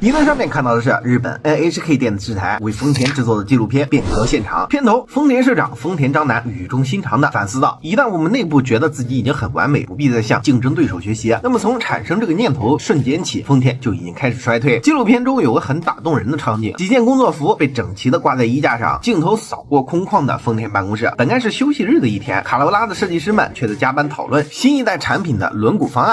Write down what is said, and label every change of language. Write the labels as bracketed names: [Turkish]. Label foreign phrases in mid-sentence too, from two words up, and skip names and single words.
[Chinese] 影片上面看到的是日本 NHK 电视台为丰田制作的纪录片《变革现场》。片头，丰田社長丰田章男語重心長地反思道：一旦我們內部覺得自己已經很完美，不必再向競爭對手學習，那麼從產生這個念頭瞬間起，豐田就已經開始衰退。紀錄片中有個很打動人的場景，幾件工作服被整齊地掛在衣架上，鏡頭掃過空曠的豐田辦公室。本該是休息日的一天，卡羅拉的設計師們卻在加班討論新一代產品的輪毂方案。